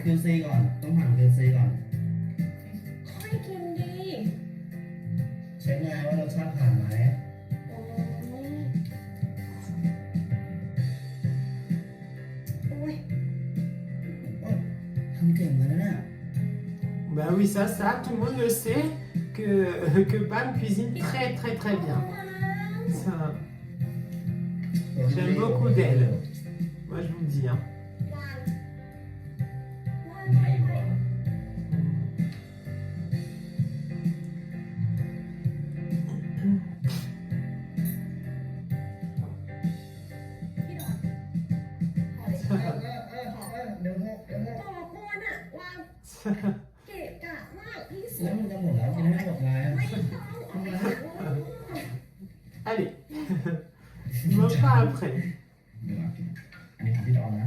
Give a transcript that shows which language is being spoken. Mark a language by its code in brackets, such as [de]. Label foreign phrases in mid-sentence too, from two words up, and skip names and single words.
[th] ก่อน ต้องผ่าน QC ก่อน ค่อยกินดี เช็คไงว่ารสชาติผ่านไหม โอ้ยโอ้ย ทำเก่งเลยนะเนี่ย [fr] Bah oui, ça, tout le monde le sait que Pam cuisine très très très bien. Ça, j'aime beaucoup d'elle. Moi, je vous le dis. Hein. [th] ไม่หรอ พี่ดอน เดี๋ยว ต่อก่อนอะวางเกะกะมากที่สุ แล้ว ด มันจะหมดแล้วกินให้หมดเลย ไม่ต้องเอาไป [fr] Allez, je mange pas après. [th] เดี๋ยวกินอันนี้ของพี่ดอนนะ